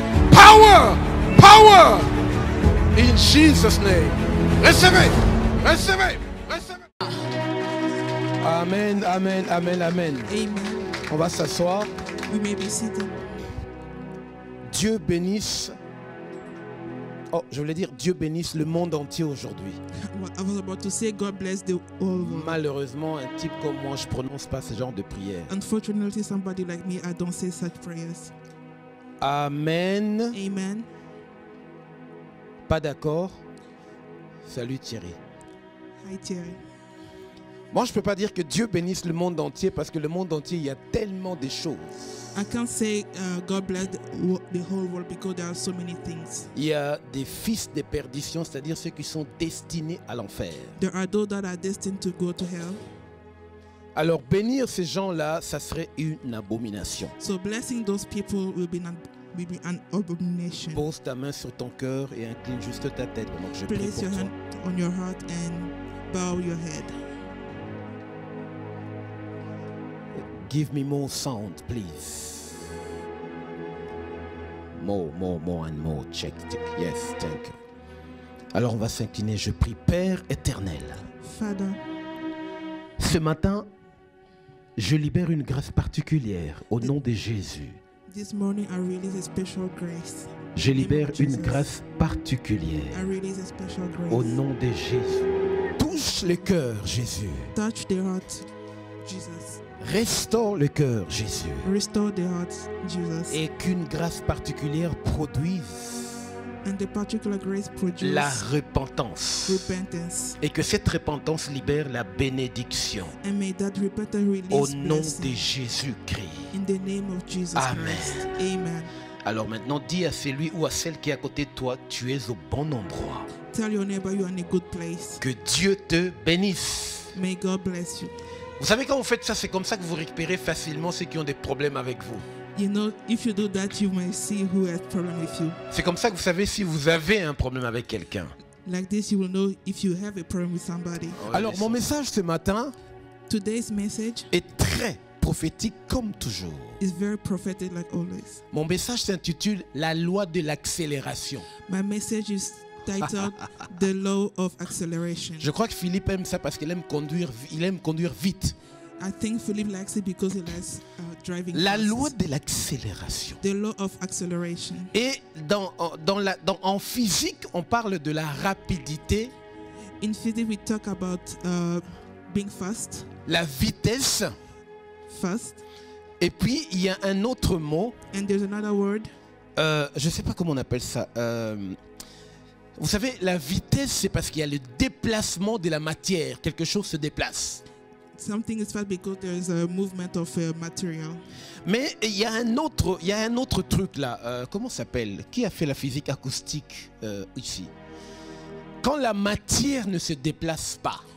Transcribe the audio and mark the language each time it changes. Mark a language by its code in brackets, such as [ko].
[en] Power. Power. In Jesus' name. [fr] Recevez. Recevez. Recevez. [en] Amen, amen, amen, amen. Amen. [fr] On va s'asseoir. [en] We may be seated. [fr] Dieu bénisse. Oh, je voulais dire Dieu bénisse le monde entier aujourd'hui. [en] I was about to say God bless the whole world. [fr] Malheureusement, un type comme moi, je prononce pas ce genre de prière. [en] Unfortunately, somebody like me, I don't say such prayers. Amen. Amen. [fr] Pas d'accord? Salut Thierry. [en] Hi Thierry. [fr] Moi, je peux pas dire que Dieu bénisse le monde entier parce que le monde entier, il y a tellement de choses. [en] I can't say God bless the whole world because there are so many things. [fr] Il y a des fils de perdition, c'est-à-dire ceux qui sont destinés à l'enfer. [en] There are those that are destined to go to hell. [fr] Alors bénir ces gens-là, ça serait une abomination. [en] So blessing those people will be an abomination. [fr] Pose ta main sur ton cœur et incline juste ta tête pendant que je prie [en] Place [fr] pour [en] your [fr] toi. [en] hand on your heart and bow your head. Give me more sound, please. More and more. Check. Yes, thank you. [fr] Alors on va s'incliner, je prie. Père éternel, [en] Father, [fr] ce matin, je libère une grâce particulière au nom de Jésus. [en] this morning I release a special grace. [fr] Je libère [en] In the name of Jesus. [fr] grâce particulière [en] I release a special grace. [fr] au nom de Jésus. Touche le cœur, Jésus. [en] Touch the heart, Jesus. [fr] Restaure le cœur, Jésus. [en] Restore the heart, Jesus. [fr] Et qu'une grâce particulière produise [en] And the particular grace produce [fr] la repentance. [en] repentance. [fr] Et que cette repentance libère la bénédiction. [en] And may that repentance [fr] Au [en] release [fr] nom [en] blessing. [fr] de Jésus-Christ. [en] In the name of Jesus [fr] Amen. [en] Christ. Amen. [fr] Alors maintenant, dis à celui ou à celle qui est à côté de toi, tu es au bon endroit. [en] Tell your neighbor you're in a good place. [fr] Que Dieu te bénisse. [en] May God bless you. [fr] Vous savez, quand vous faites ça, c'est comme ça que vous récupérez facilement ceux qui ont des problèmes avec vous. [en] You know, if you do that, you may see who has problem with you. [fr] C'est comme ça que vous savez si vous avez un problème avec quelqu'un. [en] Like this, you will know if you have a problem with somebody. [fr] Alors, mon message ce matin [en] Today's message [fr] est très prophétique comme toujours. [en] is very prophetic, like always. [fr] Mon message s'intitule « La loi de l'accélération [en] My message is titled The Law of Acceleration. ». [fr] Je crois que Philippe aime ça parce qu'il aime conduire vite. [en] I think Philip likes it because he likes driving [fr] La [en] fast. [fr] loi de l'accélération. [en] The law of acceleration. [fr] Et en physique, on parle de la rapidité, [en] In physics, we talk about being fast, [fr] la vitesse. Et puis, il y a un autre mot, [en] and there's another word. [fr] je ne sais pas comment on appelle ça. Vous savez, la vitesse, c'est parce qu'il y a le déplacement de la matière. Quelque chose se déplace. [en] Something is fast because there's a movement of material. [fr] Mais il y a un autre truc là. Comment ça s'appelle? Qui a fait la physique acoustique ici? Quand la matière ne se déplace pas,